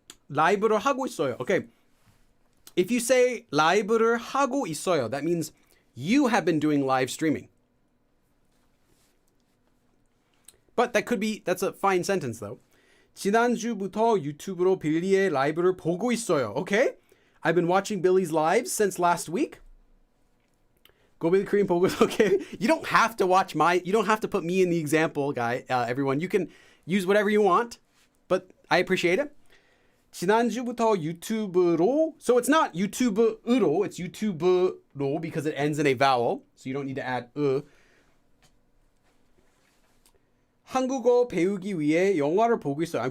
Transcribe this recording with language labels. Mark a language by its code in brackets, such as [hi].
[ko] 라이브를 하고 있어요. Okay. [en] If you say [ko] 라이브를 하고 있어요, [en] that means you have been doing live streaming. But that's a fine sentence though. [ko] 지난주부터 유튜브로 빌리의 라이브를 보고 있어요. [en] Okay? I've been watching Billy's lives since last week. Go Billy Korean [ko] 보고 있어요. [en] Okay? You don't have to put me in the example, everyone. You can use whatever you want, but I appreciate it. [ko] 지난주부터 유튜브로, [en] so it's not 유튜브로, it's 유튜브로 because it ends in a vowel, so you don't need to add [ko] 한국어 배우기 위해 영화를 보고 있어요.